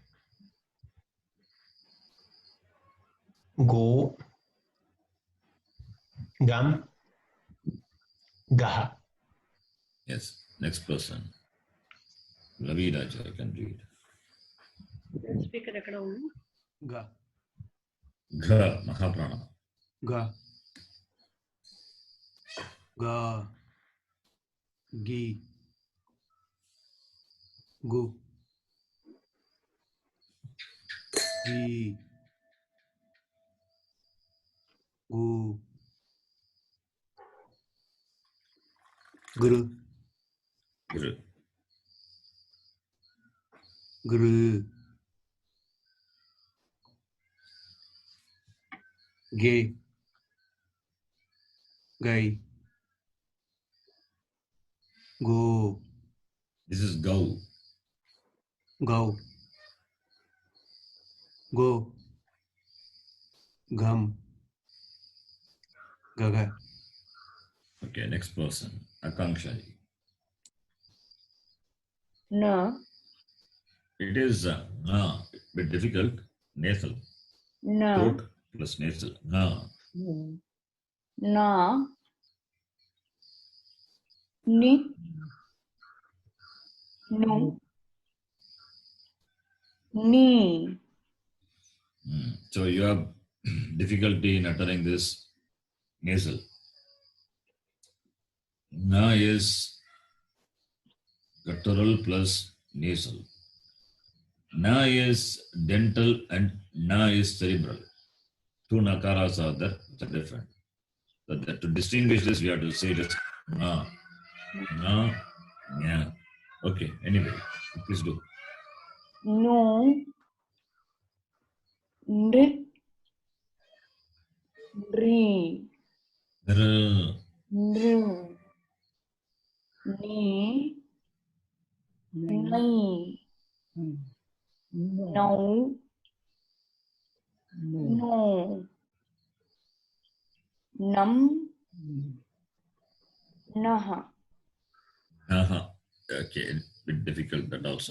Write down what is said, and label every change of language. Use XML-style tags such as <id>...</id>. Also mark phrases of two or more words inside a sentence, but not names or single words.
<sa>Go. Gum. Gah.</sa> <en>Yes. Next person. Ravi Raja, I can read.</en> <te>స్పీకర్ ఎక్కడ ఉంది?</te> <sa>Ga. Gha, Mahaprana. Ga. Ga. Gi. Gu. Gi. Gu. Gru. Gru. Gru. Ge. Gai. Go.</sa> <en>This is Gau.</en> <sa>Go. Go. Gum. Gaga.</sa> <en>Okay, next person. Akanksha.</en> <sa>Na.</sa> <en>It is a bit difficult. Nasal.</en> <sa>Na.</sa> <en>Throat plus nasal.</en> <sa>Na. Na. Ni. Nu. Ni.</sa> <en>So you have difficulty in uttering this nasal. Na is guttural plus nasal. Na is dental and na is cerebral. Two nakaras are there, which are different. So to distinguish this, we have to say just na, na, nya. Okay, anyway, please do.</en> <sa>Nu. Nrit. Nri. Dr. Nru. Ni. Ni. No. No. Nam. Naha.</sa> <en>Okay, a bit difficult that also.</en>